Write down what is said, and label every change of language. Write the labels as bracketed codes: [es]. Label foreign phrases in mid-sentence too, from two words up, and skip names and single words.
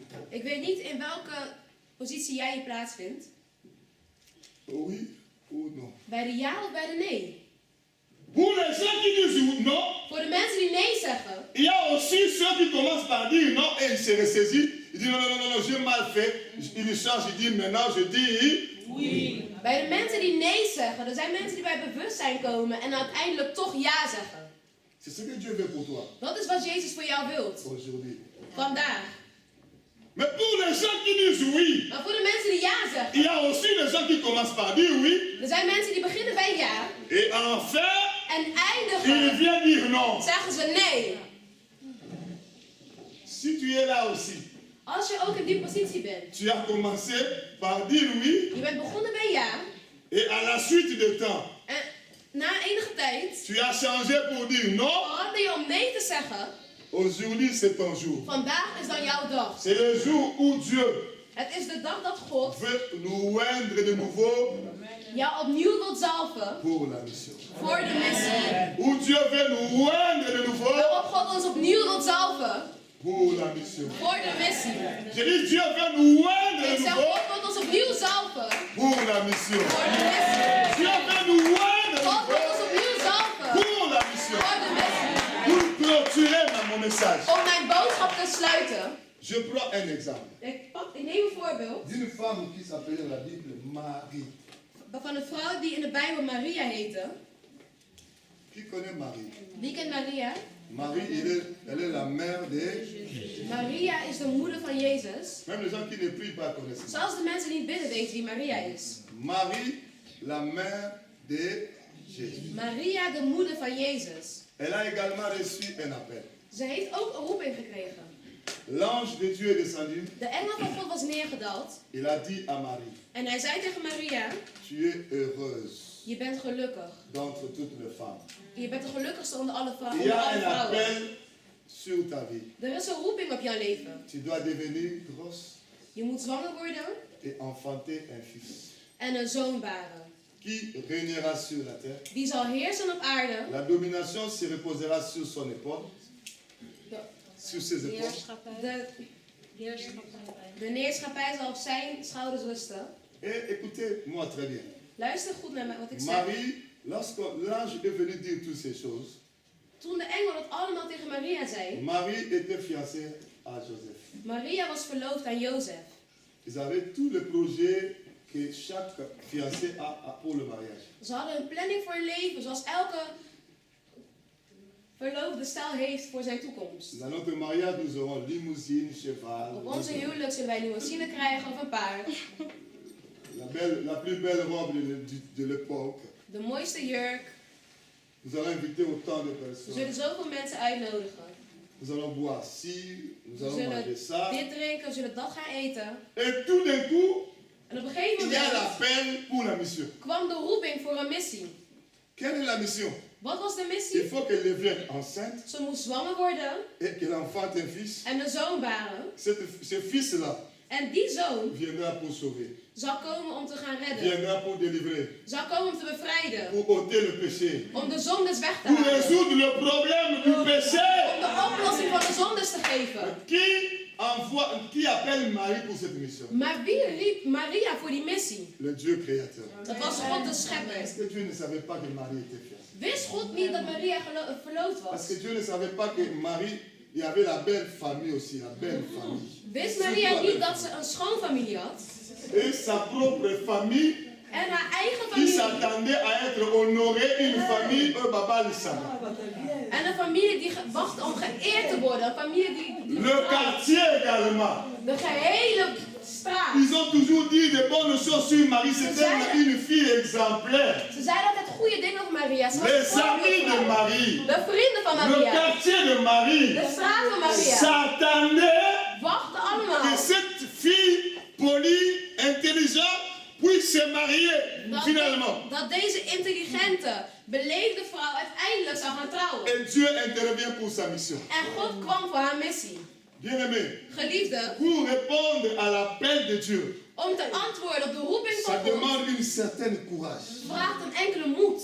[nl] Ik weet niet in welke positie jij je plaatsvindt. [fr] Oui ou non. [nl] Bij de ja of bij de nee. [fr] Pour les gens qui disent non, [nl] Voor de mensen die nee zeggen, [fr] il y a aussi ceux qui commencent par dire non et ils se ressaisissent. Ils disent non, j'ai mal fait. Ils changent, ils disent maintenant je dis oui. [nl] Bij de mensen die nee zeggen, er zijn mensen die bij bewustzijn komen en uiteindelijk toch ja zeggen. [fr] c'est ce que Dieu veut pour toi [nl] Dat is wat Jezus voor jou wilt. [fr] aujourd'hui. [nl] Vandaag. [fr] Mais pour les gens qui disent oui, [nl] Maar voor de mensen die ja zeggen, [fr] il y a aussi les gens qui commencent par dire oui [nl] er zijn mensen die beginnen bij ja [fr] et enfin [nl] en [fr] ils [nl] eindigen [fr] viennent dire non. [nl] zeggen ze nee. [fr] Si tu es là aussi, [nl] Als je ook in die positie bent, [fr] tu as commencé par dire oui [nl] je bent begonnen bij ja [fr] et à la suite du temps, [nl] en na enige tijd [fr] tu as changé pour dire non. [nl] verander je om nee te zeggen. [fr] Aujourd'hui, c'est ton jour. [nl] Vandaag is dan jouw dag. [fr] C'est le jour où Dieu [nl] Het is de dag dat God [fr] veut nous oindre de nouveau [nl] jou opnieuw wilt zalven [fr] pour la mission. [nl] voor de missie. [fr] Où Dieu veut nous oindre de nouveau [nl] Waarop God ons opnieuw wilt zalven [fr] pour la mission. [nl] voor de missie. [fr] Je dis Dieu veut nous oindre de [nl] Ik zeg, [fr] nouveau [nl] God wilt ons opnieuw zalven [fr] pour la mission. [nl] voor de missie. [fr] Dieu veut nous oindre de [nl] God wilt ons [fr] nouveau [nl] opnieuw zalven [fr] pour la mission. [nl] voor de missie. [fr] Pour clôturer mon message, [nl] Om mijn boodschap te sluiten, [fr] je prends un exemple [nl] ik neem een voorbeeld [fr] d'une femme qui s'appelait dans la Bible Marie. [nl] van een vrouw die in de Bijbel Maria heette. [fr] Qui connaît Marie? [nl] Wie kent Maria? [fr] Marie, elle est la mère de... [nl] Maria is de moeder van Jezus. [fr] Même les gens qui ne prient pas connaissent ça. [nl] Zelfs de mensen die niet bidden weten wie Maria is. [fr] Marie, la mère de Jésus. [nl] Maria, de moeder van Jezus. [fr] Elle a également reçu un appel. [nl] Ze heeft ook een roeping gekregen. [fr] l'ange de Dieu est descendu. [nl] De engel van God was neergedaald. [fr] Il a dit à Marie, [nl] En hij zei tegen Maria, [fr] tu es heureuse [nl] je bent gelukkig. [fr] d'entre toutes les femmes. [nl] Je bent de gelukkigste onder alle [fr] Il y a un [nl] vrouwen. [fr] appel sur ta vie. [nl] Er is een roeping op jouw leven. [fr] Tu dois devenir grosse [nl] Je moet zwanger worden [fr] et enfanter un fils [nl] en een zoon baren. [fr] qui régnera sur la terre. [nl] Die zal heersen op aarde. [fr] La domination se reposera sur son épaule, sur ses épaules. [nl] De neerschappij zal op zijn schouders rusten. [fr] Et écoutez-moi très bien. [nl] Luister goed naar wat ik zeg. [fr] Marie, lorsque l'ange est venu dire toutes ces choses, [nl] Toen de engel dat allemaal tegen Maria zei, [fr] Marie était fiancée à Joseph. [nl] Maria was verloofd aan Jozef. [fr] Ils avaient tous les projets que chaque fiancé a pour le mariage. [nl] Ze hadden een planning voor hun leven, zoals elke verloofde stel heeft voor zijn toekomst. [fr] Dans notre mariage, nous aurons limousine, cheval. [nl] Op onze huwelijk zullen wij een limousine krijgen of een paard. [fr] La plus belle robe de l'époque. [nl] De mooiste jurk. [fr] Nous allons inviter autant de [nl] We [fr] personnes. [nl] zullen zoveel mensen uitnodigen. [fr] Nous allons boire ci, nous [nl] We [fr] allons manger [nl] zullen [fr] ça. [nl] dit drinken, we zullen dat gaan eten. [fr] Et tout d'un coup, [nl] En op een gegeven [fr] il y a [nl] moment [fr] l'appel pour la mission. [nl] kwam de roeping voor een missie. [fr] Quelle est la mission? [nl] Wat was de [fr] Il [nl] missie? [fr] faut qu'elle devienne enceinte [nl] Ze moest zwanger worden [fr] et qu'elle enfante un fils. [nl] en een zoon baren. [fr] Ce fils-là [nl] En die zoon [fr] viendra pour sauver, [nl] zal komen om te gaan redden. [fr] viendra pour délivrer, [nl] Zal komen om te bevrijden. [fr] pour ôter le péché, [nl] Om de zondes weg te [fr] pour [nl] halen. [fr] résoudre le problème du péché. [nl] Om de oplossing van de zondes te geven. [fr] Qui appelle Marie pour cette mission? [nl] Maar wie riep Maria voor die missie? [fr] Le Dieu créateur. [nl] Dat was God de schepper. [fr] Est-ce que Dieu ne savait pas que Marie était fiancée? [nl] Wist God niet dat Maria verloofd was? [fr] Parce que Dieu ne savait pas que Marie, il y avait la belle famille aussi, la belle famille. [nl] Wist Maria niet dat ze een schoonfamilie had? [fr] Et sa propre famille [nl] En haar eigen [fr] qui [nl] familie. [fr] s'attendait à être honorée, une famille, Baba Lissana. [nl] En een familie die wacht om geëerd te worden. Een familie die [fr] Le quartier également. [nl] de gehele straat. [fr] Ils ont toujours dit de bonnes choses sur Marie. C'était une fille exemplaire. [nl] Ze zeiden altijd goede dingen over Maria. Ze was [fr] Les [nl] een [fr] amis de voorbeeld. Marie, [nl] De vrienden van [fr] le [nl] Maria. [fr] quartier de Marie [nl] De straat van Maria. [fr] s'attendait [nl] Wachten [fr] que [nl] allemaal. [fr] cette fille polie, intelligente, puisse se marier finalement. [nl] Dat deze intelligente, beleefde vrouw uiteindelijk zou gaan trouwen. [fr] Et Dieu intervient pour sa mission. [nl] En God kwam voor haar missie. [fr] Bien-aimé, [nl] Geliefde, [fr] pour répondre à l'appel de Dieu, [nl] om te antwoorden op de roeping van [fr] ça [nl] God, [fr] demande une certaine courage. [nl] vraagt een enkele moed.